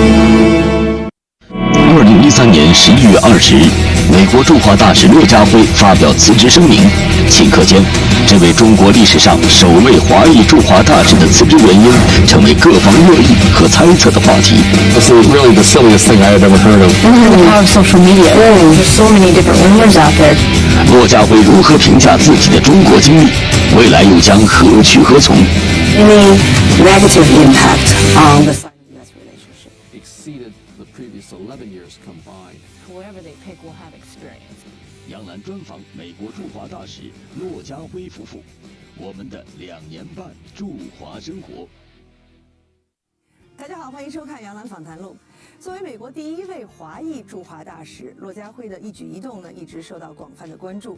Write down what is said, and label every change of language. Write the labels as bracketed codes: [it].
[zh] 2013年11月20日，美国驻华大使骆家辉发表辞职声明。顷刻间，这位中国历史上首位华裔驻华大使的辞职原因，成为各方热议和猜测的话题。 [en] This is really the silliest thing I had ever heard of. The power of social media. There's so many different rumors out there. [zh] 骆家辉如何评价自己的中国经历？未来又将何去何从？ [en] Any negative impact on the Sino-U.S. relationship Exceeded the previous 11 years combined. Whoever they pick will have experience. [zh] 杨澜专访美国驻华大使骆家辉夫妇，我们的2年半驻华生活。大家好，欢迎收看《杨澜访谈录》。作为美国第一位华裔驻华大使，骆家辉的一举一动呢，一直受到广泛的关注。